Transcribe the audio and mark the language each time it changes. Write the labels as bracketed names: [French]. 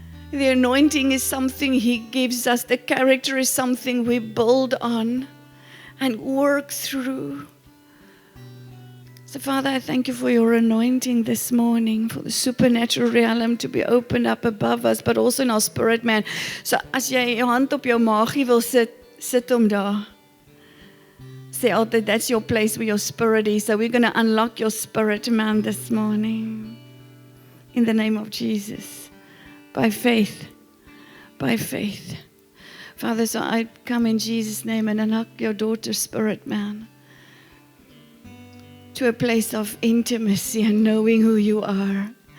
[English] The anointing is something He gives us. The character is something we build on and work through. So, Father, I thank you for your anointing this morning, for the supernatural realm to be opened up above us, but also in our spirit, man. [Afrikaans] So, as jy jou hand op jou maagie wil sit hom daar. [English] Say [Afrikaans] altyd, [English] that's your place where your spirit is. So we're going to unlock your spirit, man, this morning. In the name of Jesus. By faith. By faith. Father, so I come in Jesus' name and unlock your daughter's spirit, man, to a place of intimacy and knowing who you are.